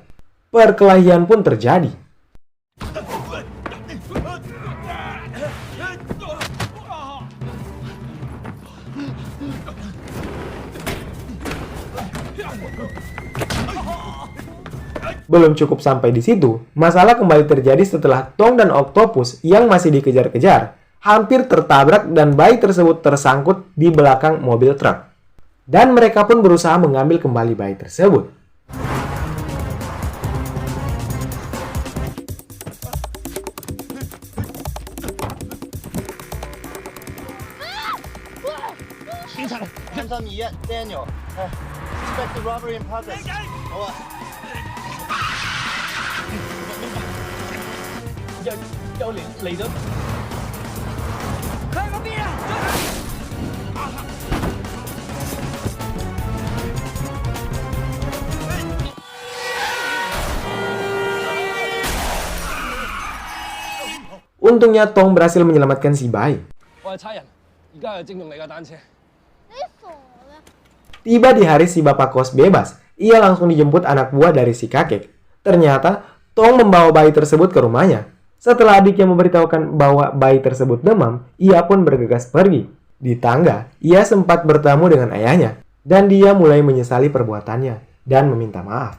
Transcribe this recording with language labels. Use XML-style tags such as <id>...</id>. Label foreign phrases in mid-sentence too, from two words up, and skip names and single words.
<id>Perkelahian pun terjadi. Belum cukup sampai di situ, masalah kembali terjadi setelah Tong dan Oktopus yang masih dikejar-kejar hampir tertabrak dan bayi tersebut tersangkut di belakang mobil truk. Dan mereka pun berusaha mengambil kembali bayi tersebut.</id> <en>Daniel, suspect the robbery in progress. Over.</en> <yue>有嚟咗，佢喺嗰邊啊！</yue> <id>Untungnya Tong berhasil menyelamatkan si bayi.</id> <yue>我係差人，而家係徵用你架單車。</yue> <id>Tiba di hari si bapak kos bebas, ia langsung dijemput anak buah dari si kakek. Ternyata, Tong membawa bayi tersebut ke rumahnya. Setelah adiknya memberitahukan bahwa bayi tersebut demam, ia pun bergegas pergi. Di tangga, ia sempat bertemu dengan ayahnya. Dan dia mulai menyesali perbuatannya dan meminta maaf.</id>